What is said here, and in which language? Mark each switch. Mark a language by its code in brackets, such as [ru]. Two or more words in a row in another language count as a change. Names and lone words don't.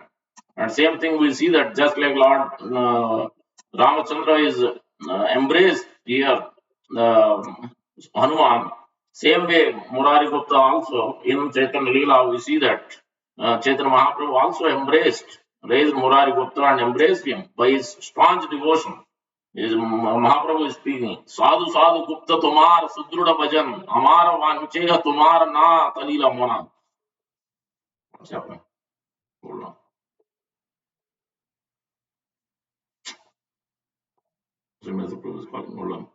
[en] And same thing we see that just like Lord Ramachandra is embraced here, Hanuman. Same way, Murari Gupta also in Chaitanya Leela, we see that Chaitanya Mahaprabhu also raised Murari Gupta and embraced him by his staunch devotion. Is Mahaprabhu is speaking. [bn] সাধু সাধু গুপ্ত তোমার সুদৃঢ় ভজন আমার বাঞ্ছিত তোমার না টলিল মন. [en] What's happening? Hold on. Srimad Prabhu is calling. Hold on.